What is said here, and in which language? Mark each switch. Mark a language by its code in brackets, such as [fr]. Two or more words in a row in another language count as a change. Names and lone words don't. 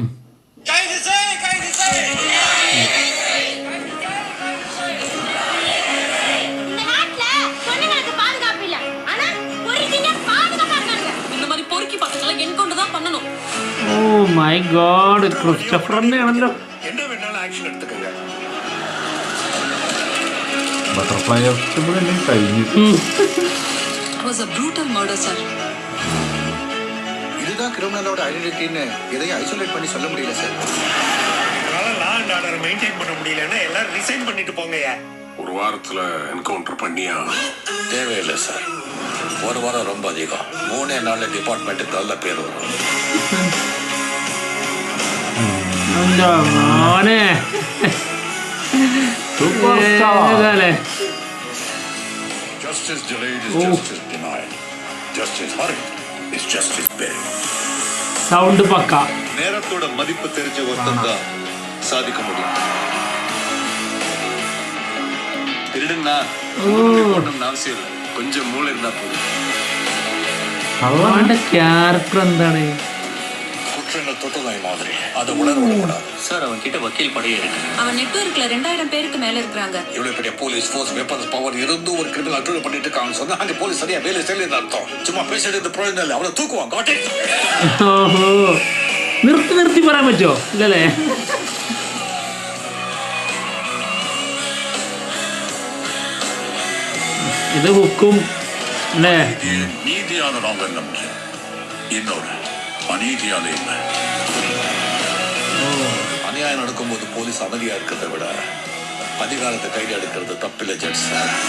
[en] Oh my God, [ml] ക്രിസ്റ്റഫറിന്റെ ആണല്ലോ. ബട്ടർഫ്ലൈ കഴിഞ്ഞു. [ta] இதுதான் கிரிமினலோட ஐடென்டிட்டின்னு எதையும் ஐசோலேட் பண்ணி சொல்ல முடியல சார். அதனால [en] law and order [ta] மெயின்டைன் பண்ண முடியலன்னா எல்லாரும் ரிசைன் பண்ணிட்டு போங்கயா. ஒரு வாரத்துல என்கவுண்டர் பண்ணியா? தேவையில்லை சார், 1 வாரம் ரொம்ப அதிகம். 3 நாள்ல டிபார்ட்மெண்ட்டுக்கு நல்ல பேர் வரும். [en] Justice delayed is justice denied. Justice hurried is justice buried. [ml] സൗണ്ട് പക്ക. [ta] நேரத்தோட மதிப்பு தெரிஞ்ச ஒருத்தன் தான் சாதிக்க முடியும். திருடுன்னா அவசியம் இல்லை, கொஞ்சம் மூளை இருந்தா போதும். [ml] അവന്റെ ക്യാരക്ടർ എന്താണ്? [ta] குற்றங்கள் தொட்டதாய் மாதிரி அதை உணர விடக்கூடாது சார். அவன் கிட்ட வக்கீல் படையே இருக்கு. அவன் நெட்வொர்க்ல 2000 பேருக்கு மேல இருக்காங்க. இவ்வளவு பெரிய [en] police force weapons power [ta] இருந்து ஒரு கிரிமினல் அட்ரோல் பண்ணிட்டு இருக்காங்க சொன்னா அங்க போலீஸ் சரியா வேலை செய்யலன்னு அர்த்தம். சும்மா பேசிட்டு பிரயோஜனம் இல்லை, அவனை தூக்குவான். காட்டே [ml] ഓഹോ, നിർത്തി പറയാൻ പറ്റുമോ? ഇല്ലല്ലേ. ഇത് ഹുക്കും അല്ലേ? [ta] நீதியான நாங்க நம்பு, இன்னொரு அநீதியான இல்லை. அநியாயம் நடக்கும்போது போலீஸ் அமைதியா இருக்கிறத விட அதிகாரத்தை கையில் எடுக்கிறது தப்பில்லை ஜட்ஜ் சார்.